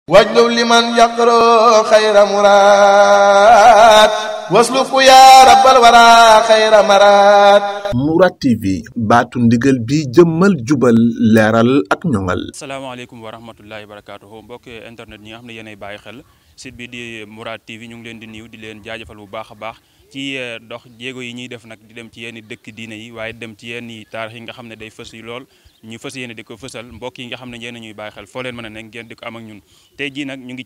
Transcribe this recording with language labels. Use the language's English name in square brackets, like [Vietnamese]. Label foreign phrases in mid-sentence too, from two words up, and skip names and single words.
[Arabic] واجلب لمن يقرأ خير مراد واسلك يا رب الورى خير مراد. [Wolof] Mourad TV baatu ndigal bi jëmmal jubal leeral ak ñoŋal. [Arabic] السلام عليكم ورحمة الله وبركاته [Wolof] mbokk internet ñi nga xam ne yéenay bàyyi xel site bi di Mourad TV ñu ngi leen di nuyu di leen jaajëfal bu baax a baax ci dox jéego yi ñuy def nag di dem ci yenn dëkk diine yi waaye dem ci yenn taarix yi nga xam ne day fës yi lool ñu fës yéene di ko fësal mbokk yi nga xam ne yéen ñuy bàyyi xel foo leen mën a nekk ngeen di ko am ak ñun tey jii nag ñu ngi ci